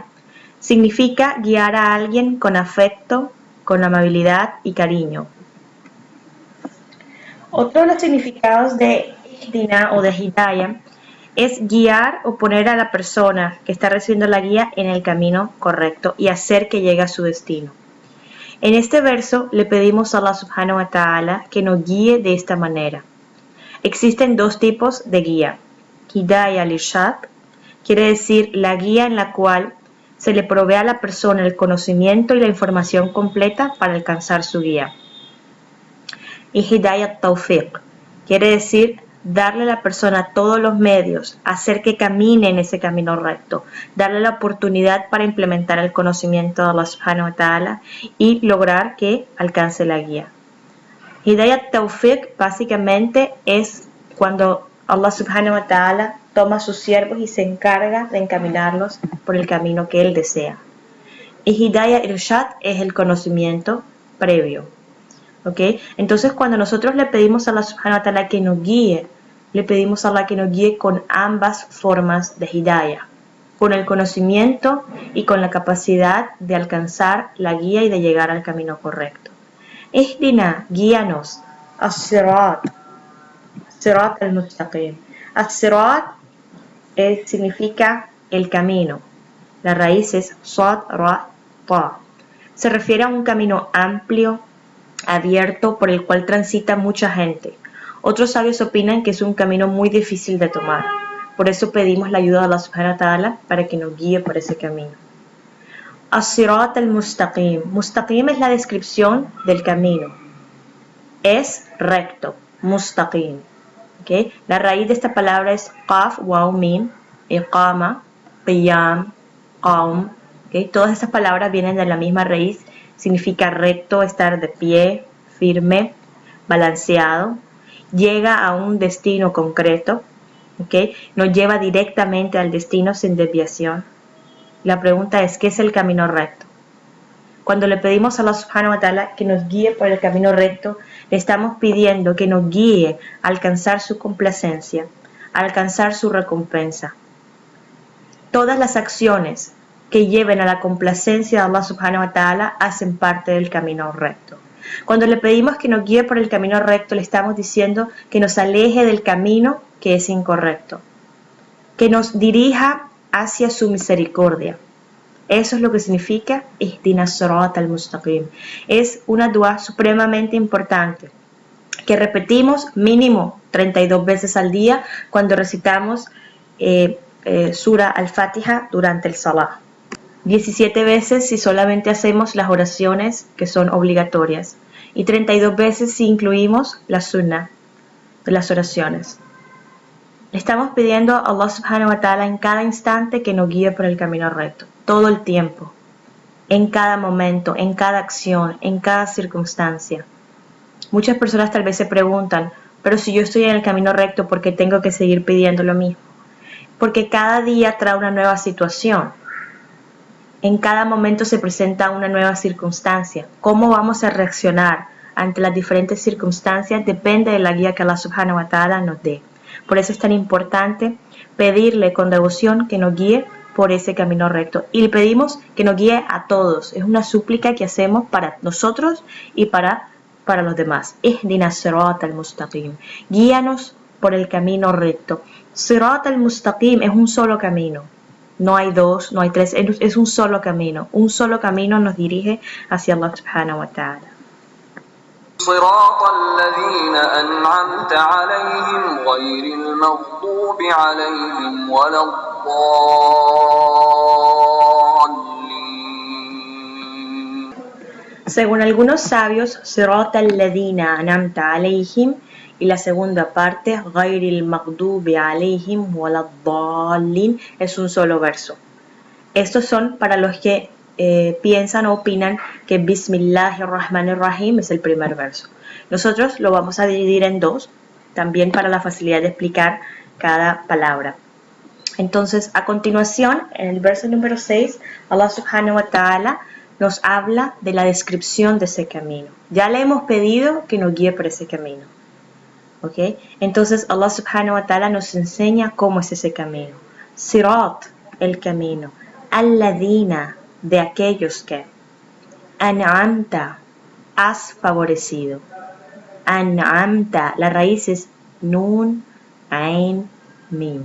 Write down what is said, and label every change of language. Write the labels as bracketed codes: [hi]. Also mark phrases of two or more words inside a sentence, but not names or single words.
[es] Significa guiar a alguien con afecto, con amabilidad y cariño. Otro de los significados de ihdina o de hidayah es guiar o poner a la persona que está recibiendo la guía en el camino correcto y hacer que llegue a su destino. En este verso le pedimos a [ar] الله سبحانه وتعالى [es] que nos guíe de esta manera. Existen dos tipos de guía. [ar] هداية الإرشاد [es] quiere decir la guía en la cual se le provee a la persona el conocimiento y la información completa para alcanzar su guía. Y [ar] هداية التوفيق [es] quiere decir darle a la persona todos los medios, hacer que camine en ese camino recto, darle la oportunidad para implementar el conocimiento de [ar] الله سبحانه وتعالى [es] y lograr que alcance la guía. [ar] هداية توفيق [es] básicamente es cuando [ar] الله سبحانه وتعالى [es] toma a sus siervos y se encarga de encaminarlos por el camino que Él desea. Y [ar] هداية إرشاد [es] es el conocimiento previo. ¿Okay? Entonces cuando nosotros le pedimos a [ar] الله سبحانه وتعالى [es] que nos guíe, le pedimos a Allah que nos guíe con ambas formas de Hidayah, con el conocimiento y con la capacidad de alcanzar la guía y de llegar al camino correcto. [ar] Ihdina, guíanos, الصراط، صراط المستقيم. [es] As-sirat significa el camino. La raíz es [ar] صاد، راء، طاء. [es] Se refiere a un camino amplio, abierto, por el cual transita mucha gente. Otros sabios opinan que es un camino muy difícil de tomar. Por eso pedimos la ayuda de [ar] الله سبحانه وتعالى [es] para que nos guíe por ese camino. [ar] الصراط المستقيم. [es] Mustaqim es la descripción del camino. Es recto. Mustaqim. ¿Okay? La raíz de esta palabra es [ar] قاف، واو، ميم، إقامة، قيام، قوم. [es] ¿Okay? Todas estas palabras vienen de la misma raíz. Significa recto, estar de pie, firme, balanceado. Llega a un destino concreto. ¿Okay? Nos lleva directamente al destino sin desviación. La pregunta es, ¿qué es el camino recto? Cuando le pedimos a [ar] الله سبحانه وتعالى [es] que nos guíe por el camino recto, le estamos pidiendo que nos guíe a alcanzar su complacencia, a alcanzar su recompensa. Todas las acciones que lleven a la complacencia de [ar] الله سبحانه وتعالى [es] hacen parte del camino recto. Cuando le pedimos que nos guíe por el camino recto, le estamos diciendo que nos aleje del camino que es incorrecto, que nos dirija hacia su misericordia. Eso es lo que significa [ar] اهدنا الصراط المستقيم. [es] Es una dua supremamente importante que repetimos mínimo 32 veces al día cuando recitamos Sura Al-Fatiha durante el Salah. 17 veces si solamente hacemos las oraciones que son obligatorias y 32 veces si incluimos la sunnah de las oraciones. Le estamos pidiendo a [ar] الله سبحانه وتعالى [es] en cada instante que nos guíe por el camino recto, todo el tiempo, en cada momento, en cada acción, en cada circunstancia. Muchas personas tal vez se preguntan, pero si yo estoy en el camino recto, ¿por qué tengo que seguir pidiendo lo mismo? porque cada día trae una nueva situación. En cada momento se presenta una nueva circunstancia. ¿Cómo vamos a reaccionar ante las diferentes circunstancias? Depende de la guía que [ar] الله سبحانه وتعالى [es] nos dé. Por eso es tan importante pedirle con devoción que nos guíe por ese camino recto. Y le pedimos que nos guíe a todos. Es una súplica que hacemos para nosotros y para los demás. [ar] اهدنا صراط المستقيم. [es] Guíanos por el camino recto. [ar] صراط المستقيم [es] es un solo camino. No hay dos, no hay tres, es un solo camino. Un solo camino nos dirige hacia [ar] الله سبحانه وتعالى. صراط الذين أنعمت عليهم غير المغضوب عليهم ولا الضالين. [es] Según algunos sabios, [ar] صراط الذين أنعمت عليهم [es] y la segunda parte, [ar] غير المغضوب عليهم ولا الضالين, [es] es un solo verso. Estos son para los que piensan o opinan que Bismillahirrahmanirrahim es el primer verso. Nosotros lo vamos a dividir en dos, también para la facilidad de explicar cada palabra. Entonces, a continuación, en el verso número 6, [ar] الله سبحانه وتعالى [es] nos habla de la descripción de ese camino. Ya le hemos pedido que nos guíe por ese camino. ¿Okay? Entonces, [ar] الله سبحانه وتعالى [es] nos enseña cómo es ese camino. Sirat, el camino. Alladina, de aquellos que. An'amta, has favorecido. An'amta, la raíz es nun, ain, mim.